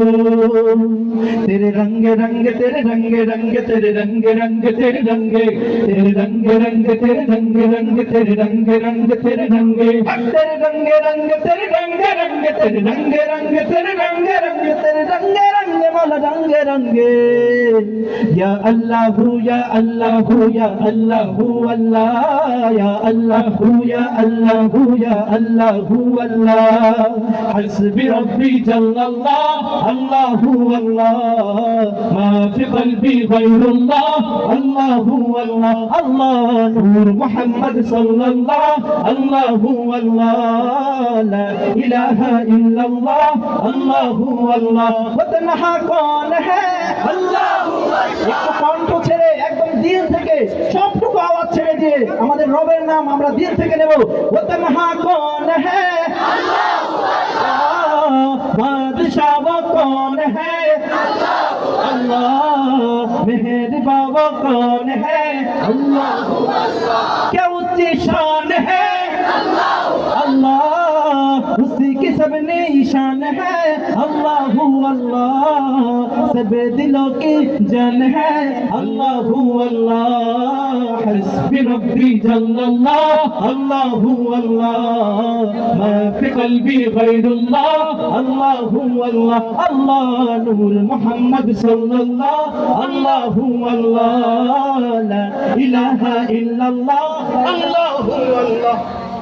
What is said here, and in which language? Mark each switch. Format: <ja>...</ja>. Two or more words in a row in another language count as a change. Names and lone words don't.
<hi>तेरे रंग रंग तेरे रंग रंग तेरे रंग रंग तेरे रंग तेरे रंग रंग तेरे रंग रंग तेरे रंग रंग तेरे रंग तेरे रंग रंग तेरे रंग रंग तेरे रंग रंग तेरे रंग रंग तेरे रंग रंग मौला रंग रंग।</hi> <ar>يا الله يا الله يا الله الله، يا الله يا الله يا الله الله. حسبي ربي جل الله الله الله، ما في قلبي غير الله الله الله. الله نور محمد صلى الله الله الله، لا إله إلا الله الله الله.</ar> <hi>वतनहा कौन है</hi> <ar>الله الله.</ar> <bn>একটু কণ্ঠ ছেড়ে একদম দিল থেকে সবটুকু আওয়াজ ছেড়ে দিয়ে আমাদের রবের নাম আমরা দিল থেকে নেব।</bn> <hi>वतनहा कौन है</hi> <ar>الله الله,</ar> <hi>बादशाह वो कौन है</hi> <ar>الله الله,</ar> <hi>मेहरबा वो कौन है</hi> <ar>الله الله.</ar> <hi>क्या ऊंची शान है</hi> <ar>الله الله,</ar> <hi>उसी की सब निशान है</hi> <ar>الله الله,</ar> <hi>सब दिलों की जान है</hi> <ar>الله الله. حسبي ربي جل الله الله الله، ما في قلبي غير الله الله الله. الله نور محمد صلى الله الله الله، لا إله إلا الله الله الله.</ar>